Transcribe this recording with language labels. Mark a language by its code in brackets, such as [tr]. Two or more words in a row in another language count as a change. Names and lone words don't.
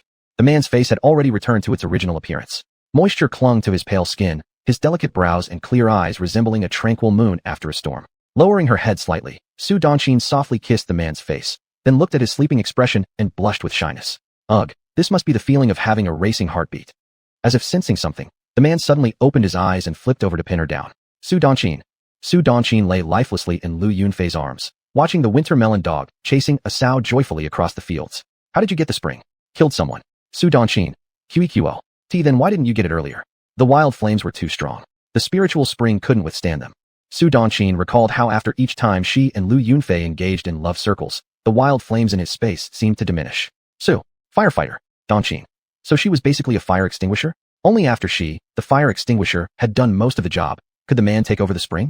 [en] The man's face had already returned to its original appearance. Moisture clung to his pale skin, his delicate brows and clear eyes resembling a tranquil moon after a storm. Lowering her head slightly, Su Donqin softly kissed the man's face, then looked at his sleeping expression and blushed with shyness. Ugh, this must be the feeling of having a racing heartbeat. As if sensing something, the man suddenly opened his eyes and flipped over to pin her down. Su Donqin. Su Donqin lay lifelessly in Lu Yunfei's arms, watching the winter melon dog chasing a sow joyfully across the fields. "How did you get the spring?" "Killed someone." Su Donqin. QEQL. Then why didn't you get it earlier?" "The wild flames were too strong. The spiritual spring couldn't withstand them." Su Donqin recalled how after each time she and Lu Yunfei engaged in love circles, the wild flames in his space seemed to diminish. "Su, firefighter." "Donqin. So she was basically a fire extinguisher?" Only after she, the fire extinguisher, had done most of the job, could the man take over the spring?